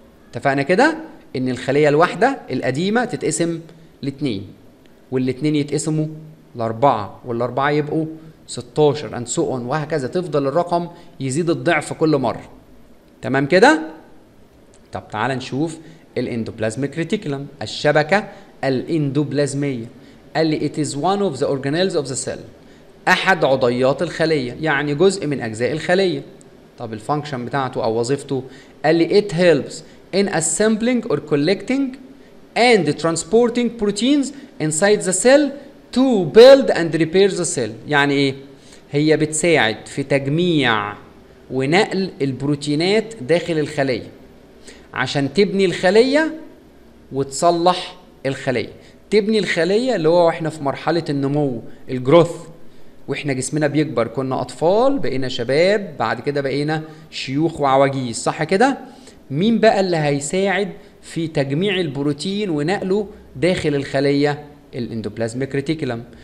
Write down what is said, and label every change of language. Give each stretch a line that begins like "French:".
Arabic: اتفقنا كده ان الخليه الواحده القديمه تتقسم ل2، وال2 يتقسموا ل4، وال4 يبقوا 16
English: and so on،
Arabic: وهكذا تفضل الرقم يزيد الضعف كل مره. تمام كده؟ طب تعال نشوف الاندوبلازميك ريتيكولم، الشبكه الاندوبلازميه. قال لي
English: it is one of the organelles of the cell،
Arabic: احد عضيات الخليه، يعني جزء من اجزاء الخليه. طب الفانكشن بتاعته او وظيفته؟ قال لي
English: it helps in assembling or collecting and transporting proteins inside the cell to build and repair the cell.
Arabic: يعني ايه؟ هي بتساعد في تجميع ونقل البروتينات داخل الخلية عشان تبني الخلية وتصلح الخلية. تبني الخلية اللي هو واحنا في مرحلة النمو، الجروث، واحنا جسمنا بيكبر، كنا اطفال بقينا شباب، بعد كده بقينا شيوخ وعواجيز، صح كده؟ مين بقى اللي هيساعد في تجميع البروتين ونقله داخل الخلية؟ الاندوبلازميك ريتيكولم.